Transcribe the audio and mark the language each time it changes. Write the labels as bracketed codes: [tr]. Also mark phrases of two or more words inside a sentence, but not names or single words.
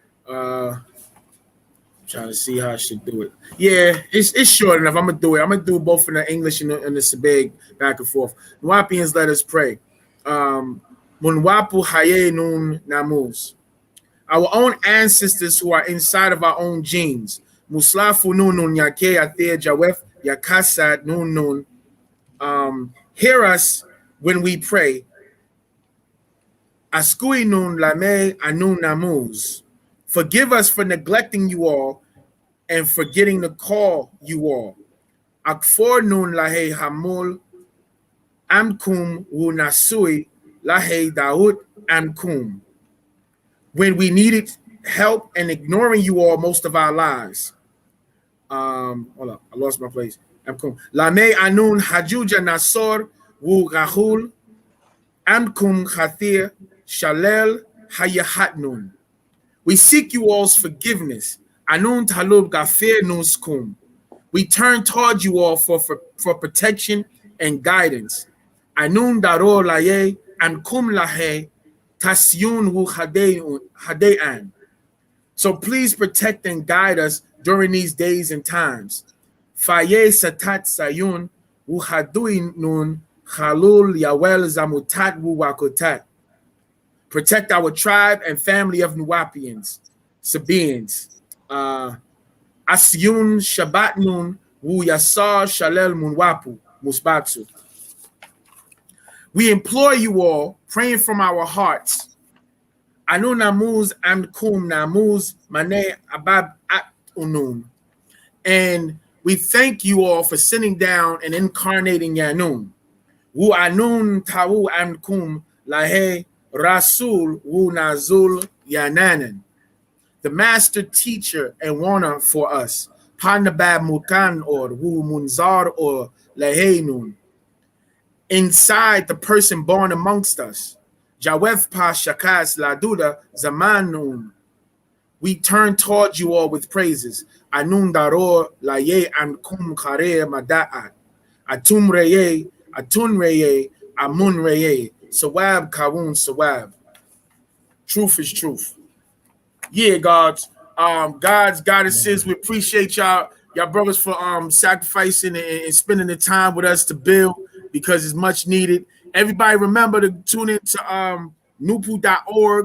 [en] Trying to see how I should do it. Yeah, it's short enough. I'm gonna do it. I'm gonna do both in the English and the SABAEAN back and forth. Nuwapians, let us pray. Munwapu haye nun namus. Our own ancestors who are inside of our own genes. Muslafu nun nun yake ate jawef yakasad nun nun. Hear us when we pray. Askui nun lame anun namus. Forgive us for neglecting you all and forgetting to call you all. Akfor nun lahe hamul amkum wu nasui lahe daud amkum. When we needed help and ignoring you all most of our lives. Hold up, I lost my place. Amkum. Lame anun hajuja nasor wu rahul amkum khathir shalel hayahatnun. We seek you all's forgiveness. Anun talub gafir nuskum. We turn towards you all for protection and guidance. Anun daro laye and kum lahe tasyun wu hadean. So please protect and guide us during these days and times. Faye satat sayun wu haduin nun khalul yawel zamutat wu wakotat. Protect our tribe and family of Nuwapians, Sabaeans. Asyun Shabat Nun Wu Yasar Shalel Munwapu Musbatsu. We implore you all, praying from our hearts. Anu Namuz Amkum Namuz Mane Abab At Unun. And we thank you all for sitting down and incarnating Yanun. Wu Anun Tawu Amkum Lahe Rasul Wu Nazul Yananan, the master teacher and warner for us. Panabab Mukan or Wu Munzar or Lahenun. Inside the person born amongst us. Jawef Pa Shakas Laduda Zamanun. We turn towards you all with praises. Anun Daror Laye Ankum Kare Mada'at. Atum Reye, Atun Reye, Amun Reye. Sawab Kawun Sawab. Truth is truth. Yeah, gods. Goddesses, we appreciate y'all brothers for sacrificing and spending the time with us to build because it's much needed. Everybody remember to tune in to nupu.org.